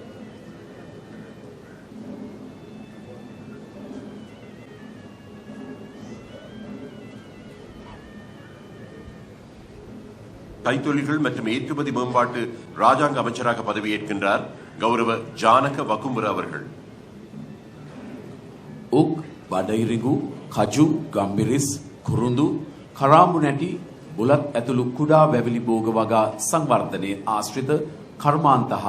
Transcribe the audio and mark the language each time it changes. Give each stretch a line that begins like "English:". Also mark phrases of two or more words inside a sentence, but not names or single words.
Tamil: கைத்தொழில்கள் மற்றும் ஏற்றுமதி மேம்பாட்டு ராஜாங்க அமைச்சராக பதவியேற்கின்றார் கௌரவ ஜானக வக்கும்புர அவர்கள்.
Sinhala: උක් බඩයිරිඟු කජු ගම්බිරිස් කුරුඳු කරාඹු නැටි බුලත් ඇතුළු කුඩා වැවිලි භෝග වගා සංවර්ධනයේ ආශ්‍රිත කර්මාන්ත හා